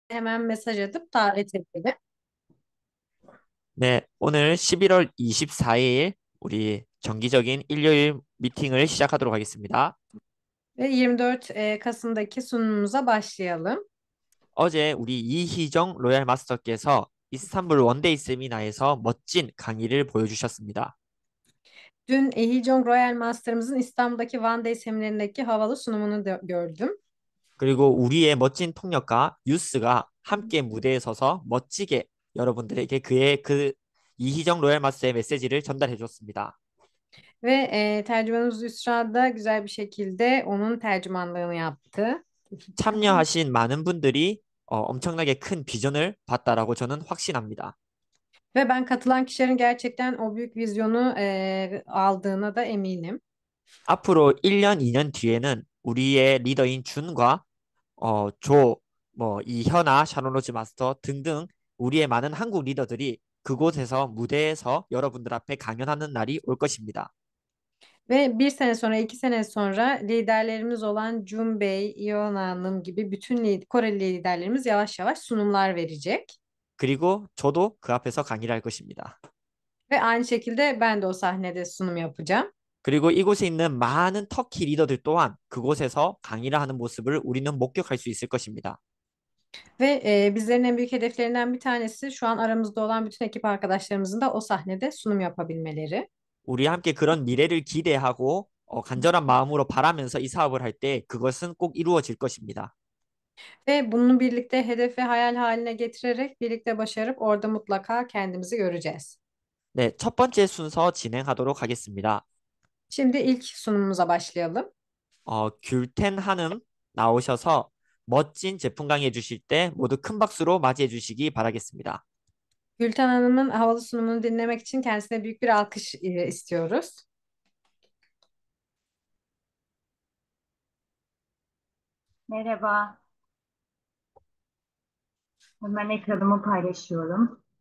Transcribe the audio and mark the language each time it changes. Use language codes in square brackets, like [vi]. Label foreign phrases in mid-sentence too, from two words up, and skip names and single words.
[tr] hemen mesaj atıp davet edelim. [ko] 네, 오늘 11월 24일 우리 정기적인 일요일 미팅을 시작하도록 하겠습니다. [tr] Ve 24 Kasım'daki sunumumuza başlayalım. [ko] 어제 우리 이희정 로얄 마스터께서 이스탄불 원데이 세미나에서 멋진 강의를 보여주셨습니다. [tr] Dün Ehijong Royal Master'ımızın İstanbul'daki [en] One Day [tr] seminerindeki havalı sunumunu gördüm. [ko] 그리고 우리의 멋진 통역가 유스가 함께 무대에 서서 멋지게 여러분들에게 그 이희정 로얄 마스터의 메시지를 전달해 줬습니다. [tr] Ve tercümanımız Yusra da güzel bir şekilde onun tercümanlığını yaptı. [ko] 참여하신 많은 분들이 엄청나게 큰 비전을 봤다라고 저는 확신합니다. [tr] Ve ben katılan kişilerin gerçekten o büyük vizyonu aldığına da eminim. [ko] 앞으로 1년, 2년 뒤에는 우리의 리더인 준과 조, 이현아, 샤론로즈 마스터 등등 우리의 많은 한국 리더들이 그곳에서 무대에서 여러분들 앞에 강연하는 날이 올 것입니다. [tr] Ve bir sene sonra, 2 sene sonra liderlerimiz olan Jun Bey, Iona Hanım gibi bütün Koreli liderlerimiz yavaş yavaş sunumlar verecek. [ko] 그리고 저도 그 앞에서 강의를 할 것입니다. [tr] Ve aynı şekilde ben de o sahnede sunum yapacağım. [ko] 그리고 이곳에 있는 많은 터키 리더들 또한 그곳에서 강의를 하는 모습을 우리는 목격할 수 있을 것입니다. [tr] Ve bizlerin en büyük hedeflerinden bir tanesi şu an aramızda olan bütün ekip arkadaşlarımızın da o sahnede sunum yapabilmeleri. [ko] 우리 함께 그런 mi래를 기대하고 간절한 마음으로 바라면서 이 사업을 할 때 그것은 꼭 이루어질 것입니다. [tr] Ve bunu birlikte hedef ve hayal haline getirerek birlikte başarıp orada mutlaka kendimizi göreceğiz. [ko] 네, 첫 번째 순서 진행하도록 하겠습니다. [tr] Şimdi ilk sunumumuza başlayalım. [ko] 귤텐 한음 나오셔서 멋진 제품 강의해 주실 때 모두 큰 박수로 맞이해 주시기 바라겠습니다. [tr] Gülten Hanım'ın havalı sunumunu dinlemek için kendisine büyük bir alkış istiyoruz. Merhaba, hemen ekranımı paylaşıyorum.